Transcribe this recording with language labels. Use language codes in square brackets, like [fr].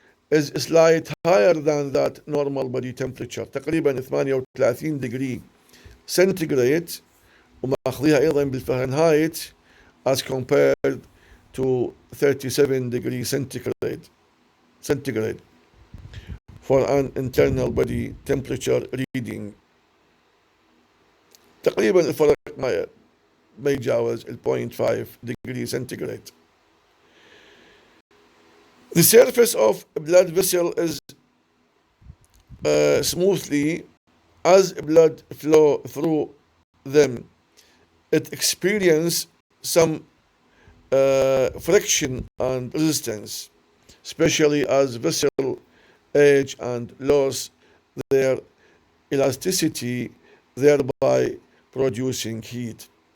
[en] is slight higher than that normal body temperature [ar] تقريبا [en] 38 degree centigrade [ar] وماخذيها أيضا بالفahrenheit [en] as compared to 37 degree centigrade for an internal body temperature reading. [ar] تقريبا الفرق ما يتجاوز 0.5 [en] degree centigrade. The surface of blood vessel is smoothly as blood flow through them. It experiences some friction and resistance, especially as vessel age and lose their elasticity, thereby producing heat.